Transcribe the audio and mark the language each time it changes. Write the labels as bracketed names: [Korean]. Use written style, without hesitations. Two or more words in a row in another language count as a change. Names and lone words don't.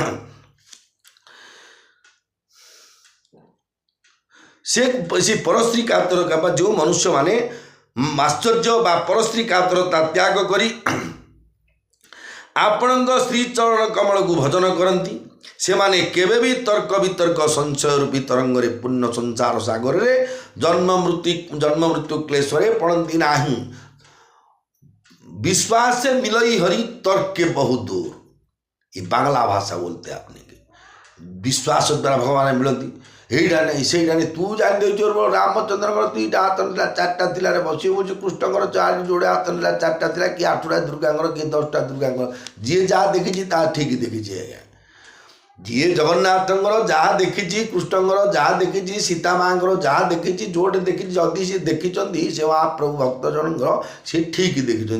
[Odia] ସେ ପରସ୍ତ୍ରୀ କାତରତା ବା ଯେଉଁ ମନୁଷ୍ୟମାନେ ମାଶ୍ଚର୍ଯ୍ୟ ବା ପରସ୍ତ୍ରୀ କାତରତା ତ୍ୟାଗ କରି ଆପଣଙ୍କ ଶ୍ରୀଚରଣ କମଳକୁ ଭଜନ କରନ୍ତି ସେମାନେ କେବେ ବି ତର୍କ ବିତର୍କ ସଂଶୟ ରୂପୀ ତରଙ୍ଗରେ ପୂର୍ଣ୍ଣ ସଂସାର ସାଗରରେ ଜନ୍ମ ମୃତ୍ୟୁ କ୍ଲେଶରେ ପଡ଼ନ୍ତି ନାହିଁ। [Hindi] विश्वास से मिलई हरि तर्क के बहुत दूर ये बांग्ला भाषा बोलते हैं अपने के विश्वास द्वारा भगवान मिलती [Bangla] এইটা নেই সেইটা নেই তু জানি [Odia] ଦେଇଛୁ ରାମଚନ୍ଦ୍ରଙ୍କର ଦୁଇଟା ହାତ ନେଲା 4ଟା ଥିଲା ରେ ବସି ବସି କୃଷ୍ଣଙ୍କର ଯୋଡ଼େ ହାତ ନେଲା 4ଟା ଥିଲା କି 8ଟା ଦୁର୍ଗାଙ୍କର କି 10ଟା ଦୁର୍ଗାଙ୍କର ଯିଏ ଯାହା ଦେଖିଛି ତାହା ଠିକ୍ ଦେଖିଛି। ଆଜ୍ଞା ଯିଏ ଜଗନ୍ନାଥଙ୍କର ଯାହା ଦେଖିଛି କୃଷ୍ଣଙ୍କର ଯାହା ଦେଖିଛି ସୀତା ମାଙ୍କର ଯାହା ଦେଖିଛି ଯୋଉଠି ଦେଖିଛି ଯଦି ସେ ଦେଖିଛନ୍ତି ସେ ମହାପ୍ରଭୁ ଭକ୍ତ ଜଣଙ୍କର ସେ ଠିକ୍ ଦେଖିଛନ୍ତି।